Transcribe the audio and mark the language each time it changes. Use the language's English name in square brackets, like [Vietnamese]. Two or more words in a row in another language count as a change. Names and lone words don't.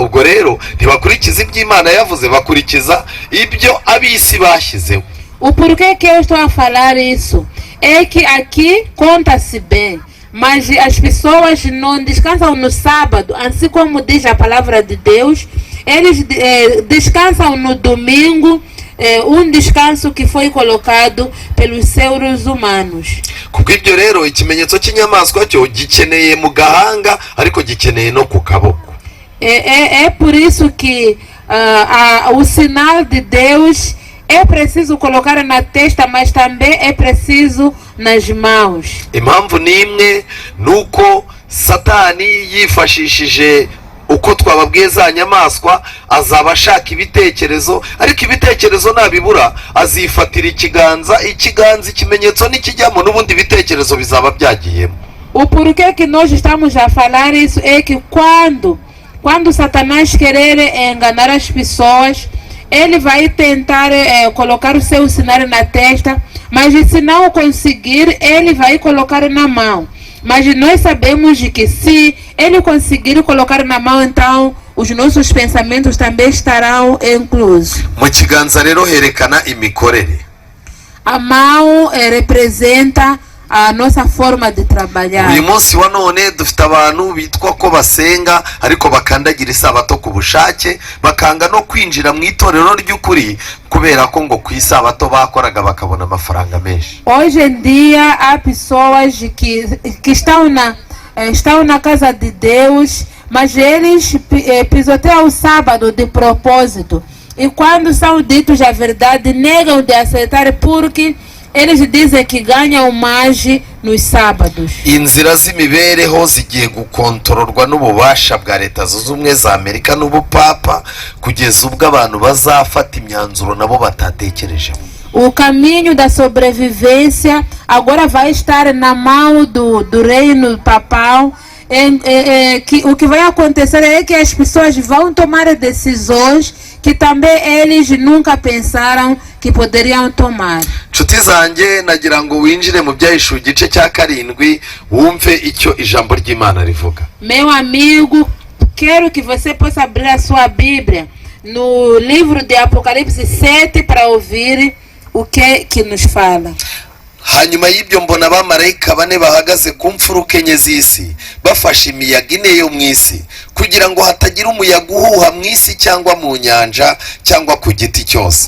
[Kinyarwanda] Ubwo rero ntibakurikiza ibyo Imana yavuze, bakurikiza ibyo ab'isi bashyizeho. [Portuguese] O porquê que eu estou a falar isso é que aqui conta-se bem, mas as pessoas não descansam no sábado, assim como diz a palavra de Deus. Eles descansam no domingo, um descanso que foi colocado pelos seres humanos. [Kinyarwanda] Kubw'ibyo rero ikimenyetso cy'inyamaswa cyo gikeneye mu gahanga, ariko gikeneye no ku kaboko. [Portuguese] É por isso que o sinal de Deus é preciso colocar na testa, mas também é preciso nas mãos. [Kinyarwanda] Impamvu ni imwe, nuko Satani yifashishije uko twababwiye za nyamaswa, azaba ashaka ibitekerezo, ariko ibitekerezo nabibura azifatira ikiganza ikimenyetso nikijyamo n'ubundi ibitekerezo bizaba byagiyemo. [Portuguese] O porquê que nós estamos a falar isso é que quando Satanás querer enganar as pessoas, ele vai tentar colocar o seu sinal na testa, mas se não conseguir, ele vai colocar na mão. Mas nós sabemos que se ele conseguir colocar na mão, então os nossos pensamentos também estarão inclusos. [Kinyarwanda] Mu kiganza rero herekana imikorere. [Portuguese] A mão representa a nossa forma de trabalhar. [Kinyarwanda] Uyu munsi wa none dufite abantu bitwa ko basenga ariko bakandagira isabato ku bushake, bakanga no kwinjira mu itorero ry'ukuri kubera ko ngo ku isabato bakoraga bakabona amafaranga menshi. [Portuguese] Hoje em dia há pessoas que estão na casa de Deus, mas eles pisoteiam o sábado de propósito. E quando são ditos a verdade, negam de aceitar porque eles dizem que ganham mais nos sábados. [Kinyarwanda] Inzira z'imibereho zigiye gukontororwa n'ububasha bwa Leta Zunze Ubumwe za Amerika n'ubupapa, kugeza ubwo abantu bazafata imyanzuro nabo batatekerejeho. [Portuguese] O caminho da sobrevivência agora vai estar na mão do reino papal. O que vai acontecer é que as pessoas vão tomar decisões que também eles nunca pensaram que poderiam tomar. [Kinyarwanda] Nshuti zanjye, nagira ngo winjire mu Byahishuwe igice cya 7 wumve icyo ijambo ry'Imana rivuga. [Portuguese] Meu amigo, quero que você possa abrir a sua Bíblia no livro de Apocalipse 7 para ouvir o que nos fala. [Kinyarwanda] Hanyuma y'ibyo mbona abamarayika 4 bahagaze ku mfuruka enye z'isi, bafashe imiyaga 4 yo mu isi, kugira ngo hatagira umuyaga uhuha mu isi cyangwa mu nyanja cyangwa ku giti cyose.